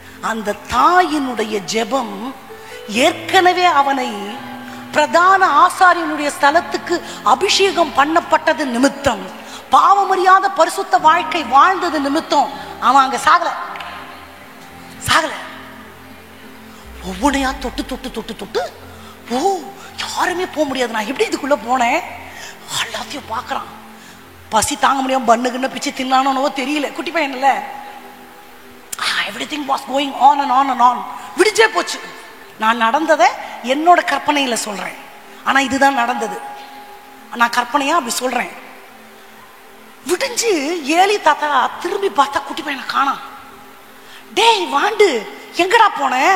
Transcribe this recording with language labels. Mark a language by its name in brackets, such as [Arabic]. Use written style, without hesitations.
[Tamil] அந்த தாயினுடைய ஜெபம் ஏற்கனவே அவனை பிரதான ஆசாரியனுடைய ஸ்தலத்துக்கு அபிஷேகம் பண்ணப்பட்டது நிமித்தம், பாவமறியாத பரிசுத்த வாழ்க்கை வாழ்ந்தது நிமித்தம் அவன் அங்க சாகல. ஒவ்வொன்னையா தொட்டு தொட்டு தொட்டு தொட்டு, யாருமே போக முடியாது. நான் எப்படி இதுக்குள்ள போனேன்? எல்லாத்தையும் பாக்குறான். பசி தாங்க முடியாம பண்ணுக்குன்னு பிச்சு தின்னானோ தெரியல, குட்டி பையன்ல. [English] everything was going on and on and on. [Tamil] விடிஞ்சே போச்சு. நான் நடந்ததை என்னோட கற்பனையில சொல்றேன், ஆனா இதுதான் நடந்தது. நான் கற்பனையா அப்படி சொல்றேன். விடிஞ்சு ஏலி தாத்தா திரும்பி பார்த்தா குட்டி பையனை காணோம். டேய் வாண்டு, எங்கடா போன?